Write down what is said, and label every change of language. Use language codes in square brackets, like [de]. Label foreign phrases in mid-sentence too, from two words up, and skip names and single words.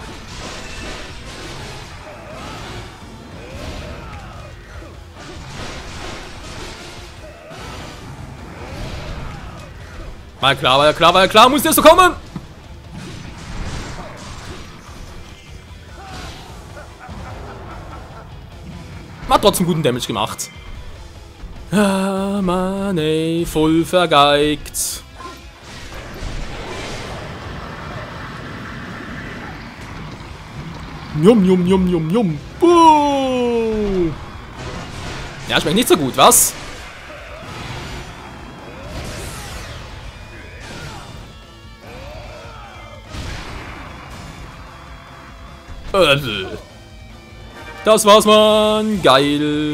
[de] War ja klar, muss der so kommen! Hat trotzdem guten Damage gemacht. Ah, Mann, ey, voll vergeigt. Njum, njum, njum, njum, njum. Ja, schmeckt nicht so gut, was? Das war's, Mann. Geil.